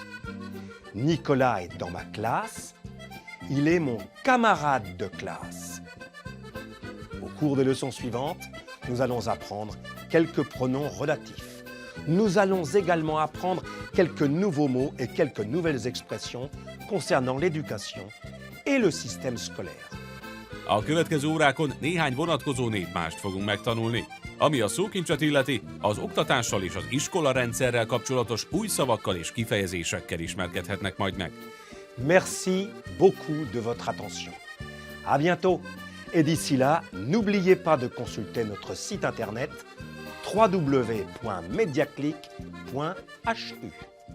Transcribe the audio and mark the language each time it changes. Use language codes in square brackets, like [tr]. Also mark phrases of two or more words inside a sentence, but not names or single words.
[fr] Nicolas est dans ma classe. Il est mon camarade de classe. Au cours des leçons suivantes, nous allons apprendre quelques pronoms relatifs. Nous allons également apprendre quelques nouveaux mots et quelques nouvelles expressions concernant l'éducation et le système scolaire. [hu] A következő órákon néhány vonatkozó népmást fogunk megtanulni. Ami a szókincset illeti, az oktatással és az iskolarendszerrel kapcsolatos új szavakkal és kifejezésekkel ismerkedhetnek majd meg. [fr] Merci beaucoup de votre attention. À bientôt. Et d'ici là, n'oubliez pas de consulter notre site internet www.mediaclick.hu.